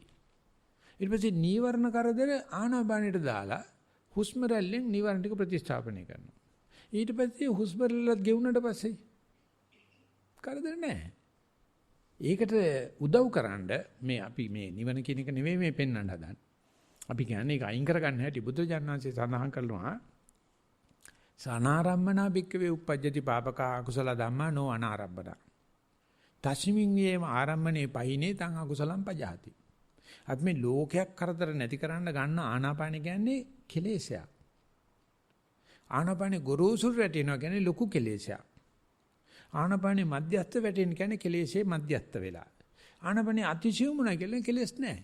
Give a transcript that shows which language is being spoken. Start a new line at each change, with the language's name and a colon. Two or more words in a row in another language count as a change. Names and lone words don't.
Sinhala: ඊට පස්සේ නීවරණ කරදර ආනාපානෙට දාලා හුස්ම රැල්ලෙන් නීවරණ ටික ප්‍රතිස්ථාපනය කරනවා. ඊට පස්සේ හුස්ම රැල්ලත් ගෙවුනට පස්සේ කරදර නැහැ. ඒකට උදව් කරන්න මේ අපි මේ නිවන කියන එක නෙවෙයි මේ පෙන්වන්න හදන්නේ. අපි කියන්නේ ඒක අයින් කරගන්න හැටි බුදුජානනාංශය සඳහන් කරනවා.
Pali: සනාරම්මනා භික්කවේ උප්පජ්ජති පාපක අකුසල ධම්මා නෝ අනාරම්මන. තස්මින් යේම ආරම්මනේ පහිනේ තං අකුසලම් පජාති.
Sinhala: අපි මේ ලෝකයක් කරදර නැති කරන්න ගන්න ආනාපාන කියන්නේ කෙලෙසයක්. ආනාපානේ ගොරෝසුර වැටෙනවා කියන්නේ ලොකු කෙලෙසයක්. ආනාපානේ මධ්‍යස්ථ වැටෙන කියන්නේ කෙලෙසේ මධ්‍යස්ථ වෙලා. ආනාපානේ අතිශයමුණා කියන්නේ කෙලෙස් නැහැ.